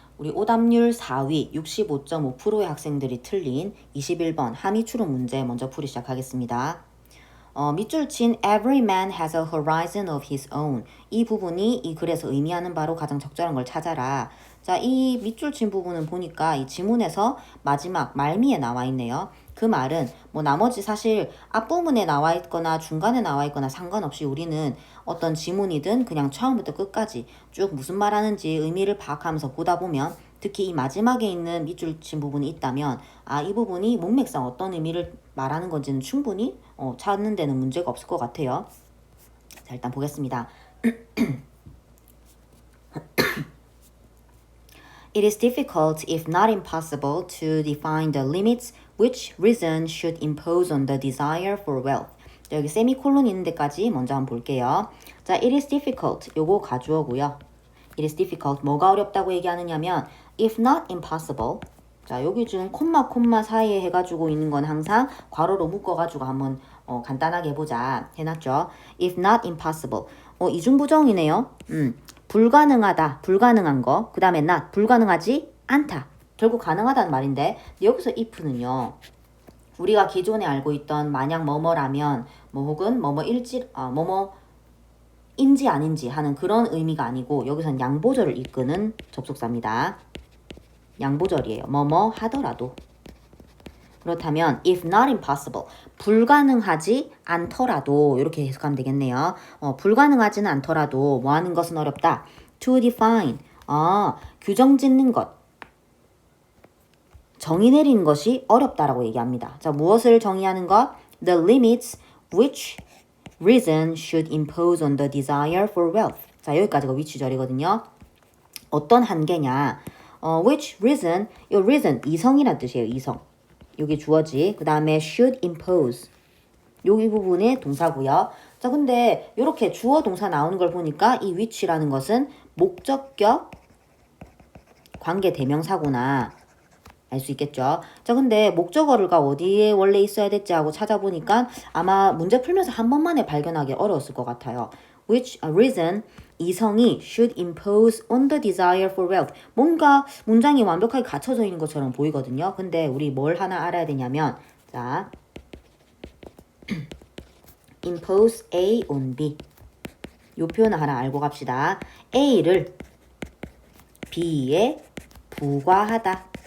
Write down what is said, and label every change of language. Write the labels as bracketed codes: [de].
[ko] 우리 오답률 4위 65.5%의 학생들이 틀린 21번 함의 추론 문제 먼저 풀이 시작하겠습니다. 밑줄 친 [en] Every man has a horizon of his own. [ko] 이 부분이 이 글에서 의미하는 바로 가장 적절한 걸 찾아라. 자, 이 밑줄 친 부분은 보니까 이 지문에서 마지막 말미에 나와 있네요. 그 말은 뭐 나머지 사실 앞부분에 나와 있거나 중간에 나와 있거나 상관없이 우리는 어떤 지문이든 그냥 처음부터 끝까지 쭉 무슨 말하는지 의미를 파악하면서 보다 보면 특히 이 마지막에 있는 밑줄 친 부분이 있다면 이 부분이 문맥상 어떤 의미를 말하는 건지는 충분히 찾는 데는 문제가 없을 것 같아요. 자, 일단 보겠습니다. [en] It is difficult, if not impossible, to define the limits which reason should impose on the desire for wealth. [ko] 자, 여기 세미콜론 있는 데까지 먼저 한번 볼게요. [en] 자, it is difficult. [ko] 요거 가주어고요. [en] It is difficult. [ko] 뭐가 어렵다고 얘기하느냐면 [en] if not impossible. [ko] 자, 여기 지금 콤마 사이에 해가지고 있는 건 항상 괄호로 묶어가지고 한번 간단하게 해보자 해놨죠. [en] If not impossible. [ko] 이중부정이네요. 불가능하다, 불가능한 거. 그 다음에 not, 불가능하지 않다. 결국 가능하다는 말인데 여기서 if는요. 우리가 기존에 알고 있던 만약 뭐뭐라면 뭐 혹은 뭐뭐일지 뭐뭐인지 아닌지 하는 그런 의미가 아니고 여기서는 양보절을 이끄는 접속사입니다. 양보절이에요. 뭐뭐 하더라도. 그렇다면 [en] if not impossible, [ko] 불가능하지 않더라도 이렇게 해석하면 되겠네요. 불가능하지는 않더라도 뭐 하는 것은 어렵다. [en] to define, [ko] 규정 짓는 것, 정의 내리는 것이 어렵다라고 얘기합니다. 자, 무엇을 정의하는 것? [en] The limits which reason should impose on the desire for wealth. [ko] 자, 여기까지가 which절이거든요. 어떤 한계냐? [en] which reason, [ko] 이 reason, 이성이란 뜻이에요. 이성. 여기 주어지. 그 다음에 [en] should impose. [ko] 여기 부분의 동사고요. 자, 근데 이렇게 주어 동사 나오는 걸 보니까 이 which라는 것은 목적격 관계 대명사구나 알 수 있겠죠. 자, 근데 목적어가 어디에 원래 있어야 됐지 하고 찾아보니까 아마 문제 풀면서 한 번만에 발견하기 어려웠을 것 같아요. [en] Which reason [ko] 이성이 [en] should impose on the desire for wealth. [ko] 뭔가 문장이 완벽하게 갖춰져 있는 것처럼 보이거든요. 근데 우리 뭘 하나 알아야 되냐면 자, [en] impose A on B. [ko] 요 표현을 하나 알고 갑시다. A를 B에 부과하다.